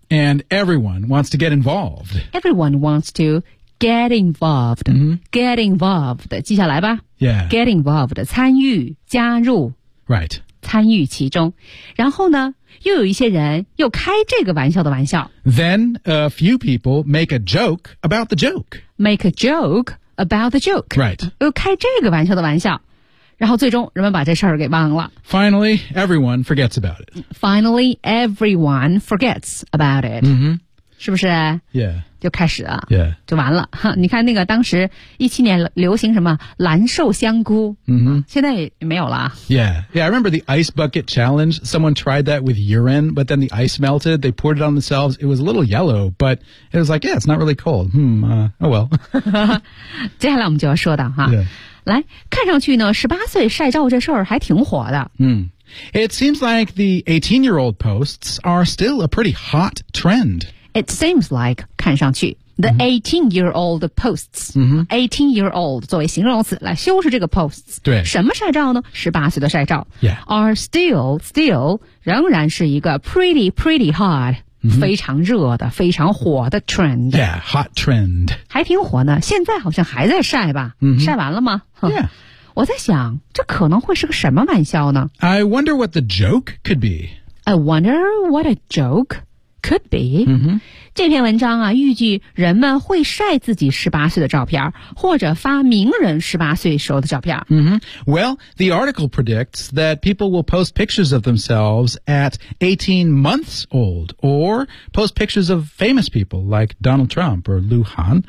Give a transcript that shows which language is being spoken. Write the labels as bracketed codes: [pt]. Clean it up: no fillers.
[en] And everyone wants to get involved. Everyone wants to,Get involved,、 mm-hmm. [zh] get involved, 记下来吧。 [en] Yeah. [zh] Get involved, 参与加入。 [en] Right. [zh] 参与其中。然后呢又有一些人又开这个玩笑的玩笑。 [en] Then a few people make a joke about the joke. Make a joke about the joke. Right. [zh] 又开这个玩笑的玩笑。然后最终人们把这事儿给忘了。 [en] Finally, everyone forgets about it. Finally, everyone forgets about it.、 Mm-hmm. [zh] 是不是 [en] ？Yeah， [zh] 就开始了 [en] ，Yeah， [zh] 就完了。哈，你看那个当时2017年流行什么蓝瘦香菇，嗯、mm-hmm. ，现在也没有了。 [en] Yeah, I remember the ice bucket challenge. Someone tried that with urine, but then the ice melted. They poured it on themselves. It was a little yellow, but it was like, yeah, it's not really cold. Oh well. [zh] 接下来我们就要说的哈， [en] yeah. [zh] 来看上去呢，18岁晒照这事儿还挺火的。 [en] 嗯、mm.。It seems like the 18-year-old posts are still a pretty hot trend. It seems like, [zh] 看上去 [en] the 18-year-old posts,、 mm-hmm. [zh] 18-year-old 作为形容词来修饰这个 posts, 对什么晒照呢 ?18 岁的晒照、 [en] yeah. are still, [zh] 仍然是一个 [en] pretty hot,、 mm-hmm. [zh] 非常热的非常火的 trend. [en] Yeah, hot trend. [zh] 还挺火呢现在好像还在晒吧、 [en] mm-hmm. [zh] 晒完了吗 [en] Yeah. [zh] 我在想这可能会是个什么玩笑呢 [en] ?I wonder what the joke could be. I wonder what a joke. Could be.、 Mm-hmm. [zh] 这篇文章啊预计人们会晒自己18岁的照片或者发名人18岁时候的照片。 [en] Mm-hmm. Well, the article predicts that people will post pictures of themselves at 18 months old or post pictures of famous people like Donald Trump or Liu Han.